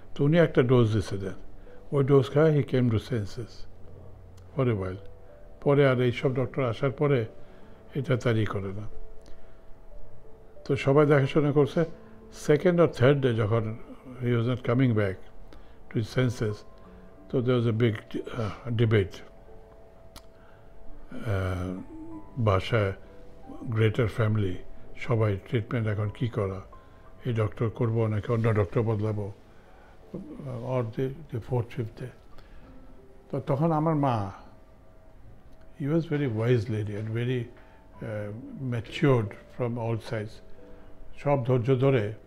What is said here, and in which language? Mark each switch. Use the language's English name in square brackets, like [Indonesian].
[Bangla] তো উনি একটা ডোজ দিতে দেন, ওই ডোজ খায় [English] He came to senses for a while. [Bangla] পরে আর এইসব ডক্টর আসার পরে এটা তারই করে না। তো সবাই দেখাশোনা করছে। [English] 2nd or 3rd [Bangla] ডে যখন [English] he was not coming back to his senses. So there was a big debate. [Bangla] বাসায় গ্রেটার ফ্যামিলি সবাই ট্রিটমেন্ট এখন কী করা, এই ডক্টর করবো নাকি অন্য ডক্টর বদলাবো, [English] Or the fourth ফিফথে। [Bangla] তো তখন আমার মা, [English] he was very wise lady and very matured from all sides, [Bangla] সব ধৈর্য ধরে।